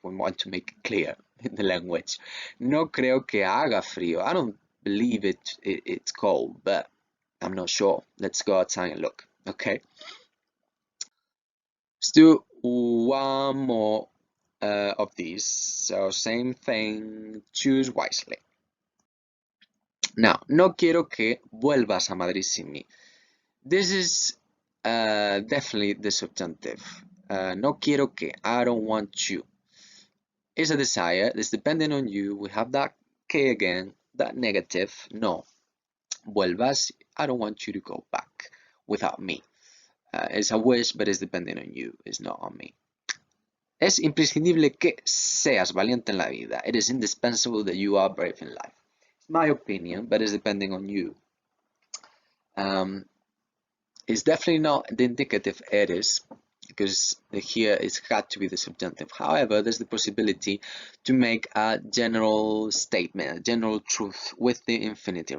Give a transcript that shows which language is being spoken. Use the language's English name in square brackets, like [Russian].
[English] We want to make it clear in the language. [Spanish] No creo que haga frío. [English] I don't believe it's cold, but I'm not sure. Let's go outside and look. Okay. Let's do one more of these. So same thing. Choose wisely. [Spanish] Now, no quiero que vuelvas a Madrid sin mí. [English] This is definitely the subjunctive. [Spanish] No quiero que, [English] I don't want you. Is a desire, it's dependent on you. We have that que again, that negative. [Spanish] No, vuelvas, [English] I don't want you to go back without me. It's a wish, but it's dependent on you, it's not on me. [Spanish] Es imprescindible que seas valiente en la vida. [English] It is indispensable that you are brave in life. It's my opinion, but it's depending on you. It's definitely not the indicative eres, because here it's got to be the subjunctive. However, there's the possibility to make a general statement, a general truth with the infinitive.